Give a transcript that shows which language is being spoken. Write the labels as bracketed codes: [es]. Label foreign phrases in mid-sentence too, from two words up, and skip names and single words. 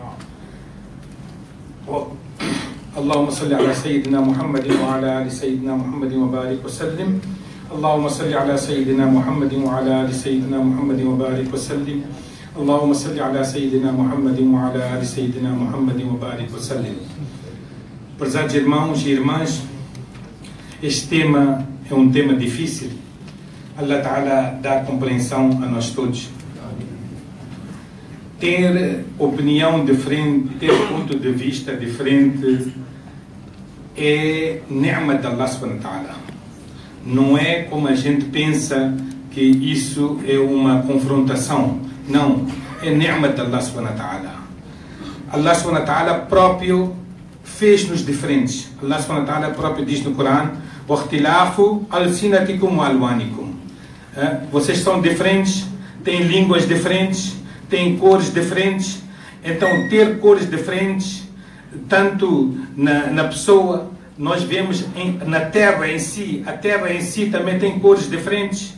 [ar] اللهم صل على سيدنا محمد وعلى آل سيدنا محمد وبارك وسلم. اللهم صل على سيدنا محمد وعلى آل سيدنا محمد وبارك وسلم. اللهم صل على سيدنا محمد وعلى آل سيدنا محمد وبارك وسلم. [pt] Prezados irmãos e irmãs, este tema é um tema difícil. [ar] الله تعالى [pt] dá compreensão a nós todos. Ter opinião diferente, ter ponto de vista diferente é ni'ma de [ar] الله سبحانه وتعالى. [pt] Não é como a gente pensa que isso é uma confrontação. Não, é ni'ma de [ar] الله سبحانه وتعالى. الله سبحانه وتعالى [pt] próprio fez-nos diferentes. [ar] الله سبحانه وتعالى [pt] próprio diz no Corão: [ar] وَاخْتِلَافُ أَلْسِنَتِكُمْ وَأَلْوَانِكُمْ. [pt] Vocês são diferentes, têm línguas diferentes, têm cores diferentes. Então ter cores diferentes, tanto na pessoa, nós vemos na terra em si, a terra em si também tem cores diferentes.